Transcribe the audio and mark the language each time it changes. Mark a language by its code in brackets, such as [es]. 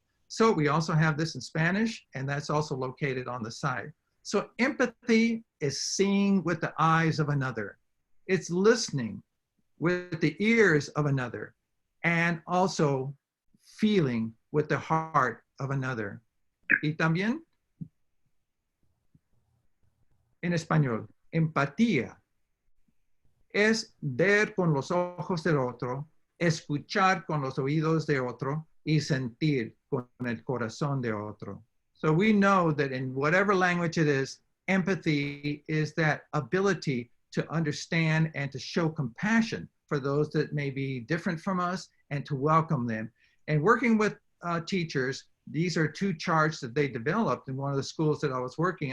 [en] So we also have this in Spanish, and that's also located on the side. So empathy is seeing with the eyes of another. It's listening with the ears of another, and also feeling with the heart of another. [es] Y también, en español, empatía es ver con los ojos del otro, escuchar con los oídos de otro, y sentir con el corazón de otro. [en] So we know that in whatever language it is, empathy is that ability to understand and to show compassion for those that may be different from us and to welcome them. And working with teachers, these are two charts that they developed in one of the schools that I was working.